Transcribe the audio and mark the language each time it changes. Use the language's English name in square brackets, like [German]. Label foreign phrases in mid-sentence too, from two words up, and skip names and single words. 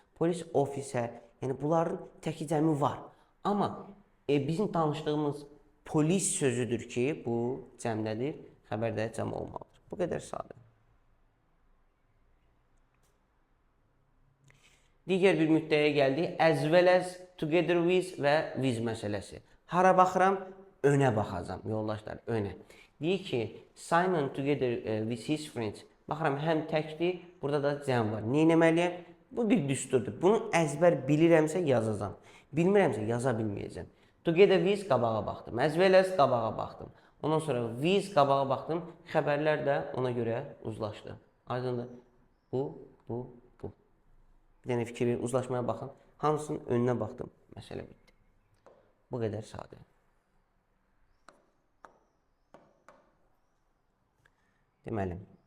[Azerbaijani] Polis officer, yəni bunların təki cəmi var. Amma bizim danışdığımız polis sözüdür ki, bu cəmdədir, xəbərdə cəm olmalıdır. Bu qədər sadə. Digər bir müddəyə gəldik. [English] As well as, together with və with məsələsi. [Azerbaijani] Hara baxıram? Önə baxacam, yoldaşlar, önə. Deyir ki, [English] Simon together with his friends. [Azerbaijani] Baxıram, həm təkdir, burada da cəm var. Nə etməliyəm? Bu bir düsturdur. Bunu əzbər bilirəmsə yazacağam. Bilmirəmsə yaza bilməyəcəm. [English] Together with [Azerbaijani] qabağa baxdım. [English] As well as [Azerbaijani] qabağa baxdım. Ondan sonra with qabağa baxdım. Xəbərlər də ona görə uzlaşdı. Aydındır. Bu. Bir dənə fikir verin, uzlaşmaya baxın. Hamısının önünə baxdım. Məsələ bitdi. Bu qədər sadə. Deməli.